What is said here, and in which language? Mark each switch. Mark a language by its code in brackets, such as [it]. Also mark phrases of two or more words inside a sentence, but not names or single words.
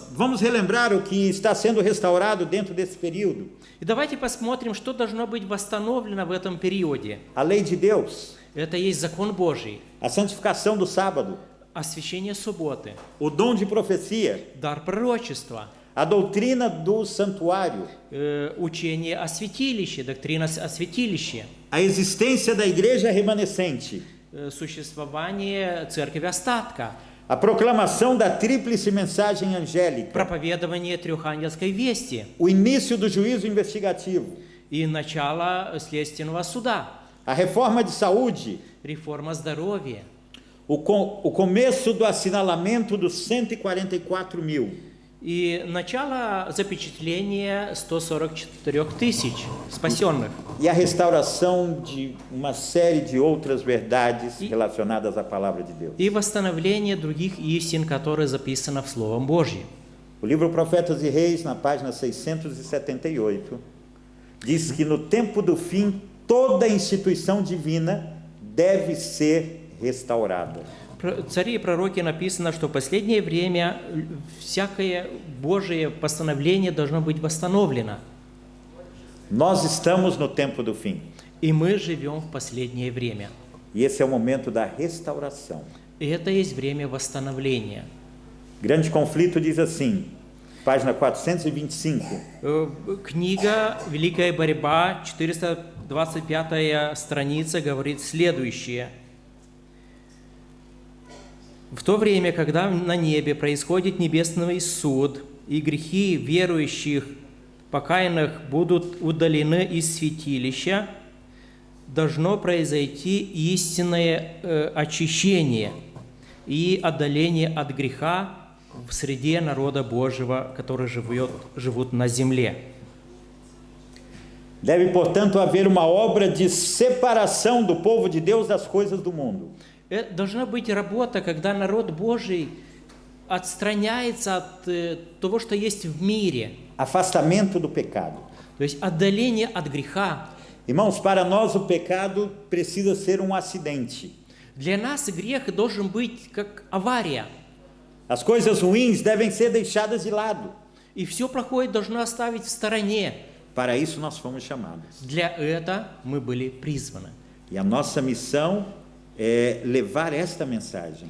[pt] Vamos relembrar o que está sendo restaurado dentro desse período. [ru] И давайте посмотрим, что должно быть восстановлено в этом периоде. [pt] A lei de Deus, [ru] Это есть закон Божий, [pt] a santificação do sábado, [ru] освящение субботы, [pt] o dom de profecia, [ru] дар пророчества, [pt] a doutrina do santuário, [ru] учение о святилище, доктрина о святилище, [pt] a existência da igreja remanescente, [ru] существование церкви остатка, [pt] a proclamação da tríplice mensagem angélica, [ru] проповедование трехангельской вести [pt] o início do juízo investigativo, [ru] и начало следственного суда, [pt] a reforma de saúde, [ru] реформа здоровья, [pt] o começo do assinalamento dos 144 mil, [ru] и начало запечатления 144 тысяч спасенных. [pt] e a restauração de uma série de outras verdades relacionadas à palavra de Deus. [ru] И восстановление других истин, которые записаны в Словом Божьем. [pt] O livro Profetas e Reis, na página 678, diz que no tempo do fim, toda instituição divina deve ser restaurada. [ru] Цари и пророки написано, что в последнее время всякое Божие постановление должно быть восстановлено. [pt] Nós estamos no tempo do fim. [ru] И мы живем в последнее время. [pt] E esse é o momento da restauração. [ru] И это есть время восстановления. [pt] Grande Conflito diz assim, página 425. [ru] Книга «Великая борьба», 425 страница, говорит следующее. В то время, когда на небе происходит небесный суд, и грехи верующих, покаянных будут удалены из святилища, должно произойти истинное очищение, и отдаление от греха в среде народа Божьего, который живут на земле. [pt] Deve, portanto, haver uma obra de separação do povo de Deus das coisas do mundo. [ru] Должна быть работа, когда народ Божий отстраняется от того, что есть в мире. [pt] Afastamento do pecado. [ru] То есть отдаление от греха. [pt] Irmãos, para nós o pecado precisa ser um acidente. [ru] Для нас грех должен быть как авария. [pt] As coisas ruins devem ser deixadas de lado. [ru] И все плохое должно оставить в стороне. [pt] Para isso nós fomos chamados. [ru] Для этого мы были призваны. [pt] E a nossa missão é levar esta mensagem.